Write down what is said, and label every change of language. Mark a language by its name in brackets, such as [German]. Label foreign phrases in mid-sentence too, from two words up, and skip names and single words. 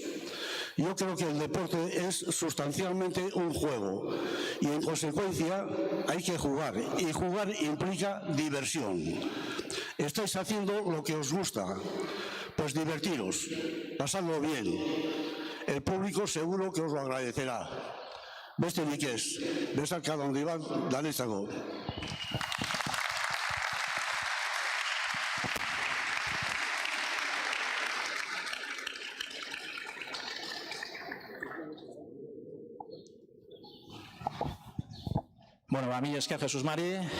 [Spanish] Yo creo que el deporte es sustancialmente un juego y en consecuencia hay que jugar, y jugar implica diversión. Estáis haciendo lo que os gusta, pues divertiros, pasadlo bien. El público seguro que os lo agradecerá. [Basque] Besterik ez, besarka handi bat danetzako. Bueno, mila esker Jesus Mari.